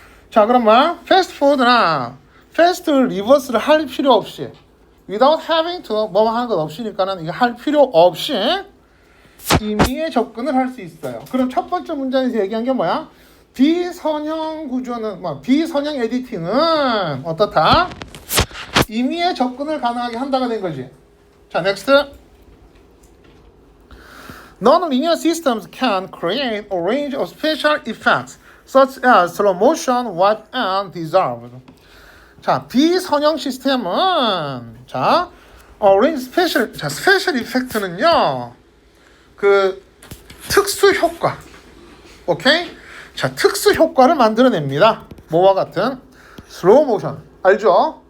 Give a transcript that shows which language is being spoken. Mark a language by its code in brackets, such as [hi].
[ko] 자, 그럼 뭐 패스트 포워드나 패스트 리버스를 할 필요 없이 [en] without having to [ko] 뭐 하는 것 없이니까는 이거 할 필요 없이 임의의 접근을 할 수 있어요. 그럼 첫 번째 문장에서 얘기한 게 뭐야? 비선형 구조는 비선형 에디팅은 어떻다? 임의의 접근을 가능하게 한다가 된 거지. 자, next. [en] Non-linear systems can create a range of special effects such as slow motion, wipe, and dissolve. [ko] 자, 비선형 시스템은 자, range special, 자, 스페셜 이펙트는요. 그 특수 효과. 오케이? 자, 특수 효과를 만들어냅니다. 뭐와 같은 슬로우 모션. 알죠?